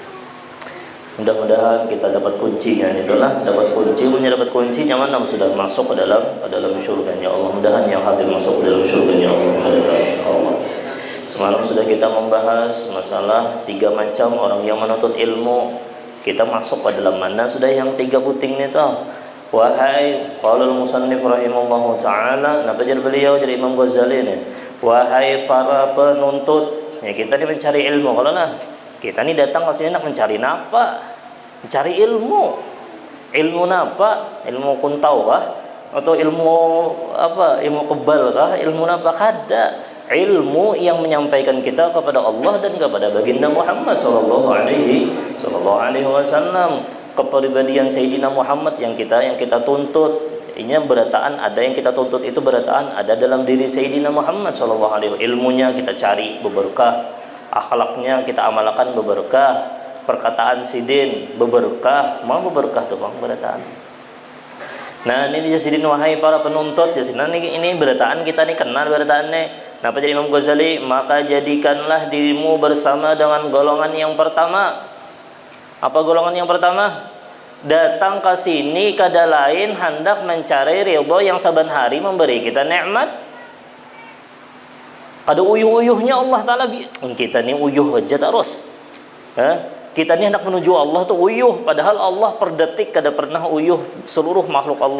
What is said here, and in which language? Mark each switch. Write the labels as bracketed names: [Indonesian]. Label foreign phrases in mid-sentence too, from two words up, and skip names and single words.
[Banjar] Mudah-mudahan kita dapat kuncinya, itulah dapat kunci, dapat kunci nyaman sudah masuk ke dalam syurganya Allah. [Indonesian] Mudahan yang hadir masuk ke dalam syurganya Allah. Semalam sudah kita membahas masalah 3 macam orang yang menuntut ilmu. [Banjar] Kita masuk ke dalam mana sudah yang 3 puting itu. Wahai [Arabic] qalul musannif rahimallahu taala, [Banjar] napa jadi beliau jadi Imam Ghazali nih. [Indonesian] Wahai para penuntut, ya kita ini mencari ilmu. [Banjar] Kalau lah kita ini datang ke sini nak mencari napa? Mencari ilmu. Ilmu napa? Ilmu kuntau kah? Atau ilmu apa? Ilmu kebal kah? Ilmu napa? Kada. Ilmu yang menyampaikan kita kepada Allah dan kepada baginda Muhammad [Arabic] sallallahu alaihi wasallam. [Banjar] Kepribadian Sayyidina Muhammad yang kita tuntut, ini berataan ada yang kita tuntut itu berataan ada dalam diri Sayyidina Muhammad [Arabic] sallallahu alaihi wasallam. [Banjar] Ilmunya kita cari beberkah, akhlaknya kita amalkan beberkah, perkataan sidin beberkah, mau beberkah tuh bang berataan. Nah ini dia sidin, wahai para penuntut ya, nah ini berataan kita nih kenal berataannya. Napa jadi Imam Ghazali? [Indonesian] Maka jadikanlah dirimu bersama dengan golongan yang pertama. Apa golongan yang pertama? [Banjar] Datang ke sini kada lain hendak mencari ridho yang saban hari memberi kita nikmat. Kada uyuh-uyuhnya Allah Ta'ala. Kita ni uyuh aja terus. Kita ni hendak menuju Allah tu uyuh. Padahal Allah per detik kada pernah uyuh seluruh makhluk Allah.